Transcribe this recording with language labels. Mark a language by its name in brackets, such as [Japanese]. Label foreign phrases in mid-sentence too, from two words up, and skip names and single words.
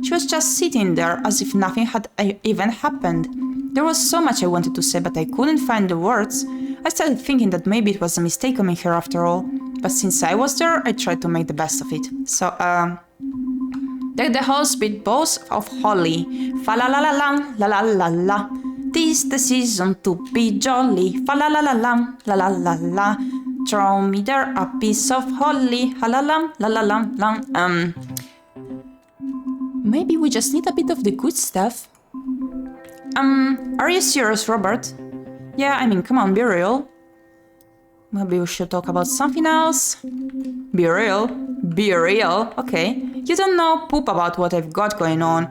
[English] She was just sitting there as if nothing had even happened. There was so much I wanted to say, but I couldn't find the words. I started thinking that maybe it was a mistake coming here after all. But since I was there, I tried to make the best of it. So, deck the halls with boughs of holly. Fa la la la la la la la la. 'Tis the season to be jolly. Fa la la la la la la la la. Throw me there a piece of holly. Ha la la la la la la. Maybe we just need a bit of the good stuff. Are you serious, Robert? Yeah, I mean, come on, be real. Maybe we should talk about something else. Be real? Be real? Okay. You don't know poop about what I've got going on.